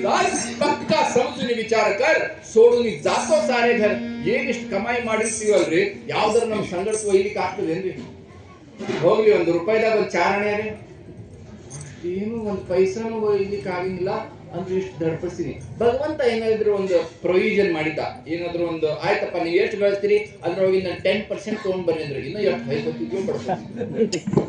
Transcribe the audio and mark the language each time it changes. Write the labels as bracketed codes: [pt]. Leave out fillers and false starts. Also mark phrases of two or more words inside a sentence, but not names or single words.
[mr] जात पक्का समजून विचार कर सोडून जातो सारे घर [kn] ಏನಿಷ್ಟು ಕಮಾಯಿ ಮಾಡಿರ್ತೀವಲ್ರಿ ಯಾವ್ದಾರ ನಮ್ ಸಂಗಡ ಒಯ್ಲಿಕ್ಕೆ ಆಗ್ತದೇನ್ರಿ ಹೋಗ್ಲಿ ಒಂದು ರೂಪಾಯಿದಾಗ ಒಂದು ಚಾರಣೆ ರೀ ಏನು ಒಂದು ಪೈಸಾನು ಒಯ್ಲಿಕ್ಕೆ ಆಗಿಲ್ಲ ಅಂದ್ರೆ ಇಷ್ಟು ದಡ್ಪಡಿಸ್ತೀನಿ ಭಗವಂತ ಏನಾದ್ರು ಒಂದು ಪ್ರೊವಿಷನ್ ಮಾಡಿದ್ದ ಏನಾದ್ರು ಒಂದು ಆಯ್ತಪ್ಪ ನೀವು ಎಷ್ಟು ಗಳಿಸ್ತೀರಿ ಅದ್ರೊಳಗೆ ನಾನು 10% ತಗೊಂಡ್ ಬರ್ರಿ ಅಂದ್ರೆ ಇನ್ನು ಎಷ್ಟು ಬೈಕೊತಿದ್ಯೋ ಬಡ್ಕೊತಿದ್ಯೋ